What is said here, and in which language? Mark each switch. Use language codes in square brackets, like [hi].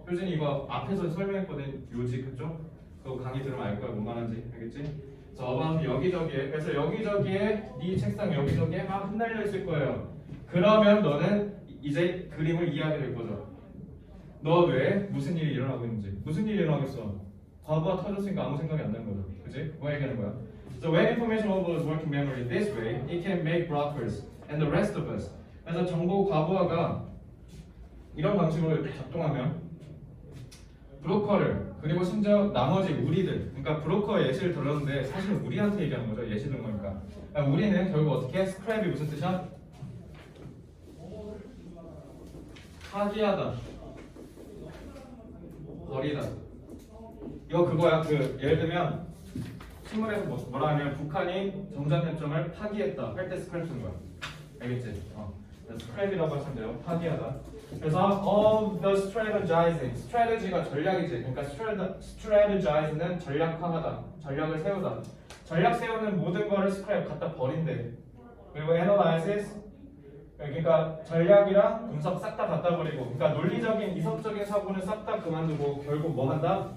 [ko] 효진이 이거 앞에서 설명했거든. 요지 그쪽? 그거 강의 들으면 알 거야. 뭔 말하는지. 알겠지? 그래서 어바웃은 여기저기에. 그래서 여기저기에 네 책상 여기저기에 막 흩날려 있을 거예요. 그러면 너는 이제 그림을 이해하게 될 거죠. 너 뇌에 무슨 일이 일어나고 있는지. 무슨 일이 일어나겠어? 과부하 터졌으니까 아무 생각이 안 나는 거죠. 그치? 뭐 얘기하는 거야? [en] So when information overload is working memory this way, it can make blockers and the rest of us. [ko] 그래서 정보 과부하가 이런 방식으로 작동하면 브로커를 그리고 심지어 나머지 우리들, 그러니까 브로커 예시를 들었는데 사실 우리한테 얘기하는 거죠. 예시 든 거니까. 그러니까 우리는 결국 어떻게 스크랩이 무슨 뜻이야? 파기하다, 버리다. 이거 그거야. 예를 들면 신문에서 뭐라 하냐면 북한이 정전협정을 파기했다 할 때 스크랩 쓰는 거야. 알겠지? scrap이라고 하시면 돼요. 파기하다. 그래서 [en] of the strategizing, [ko] strategy가 전략이지. 그러니까 strategize는 전략화하다, 전략을 세우다. 전략 세우는 모든 거를 scrap 갖다 버린대. 그리고 analysis, 그러니까 전략이랑 분석 싹 다 갖다 버리고, 그러니까 논리적인 이성적인 사고는 싹 다 그만두고 결국 뭐 한다?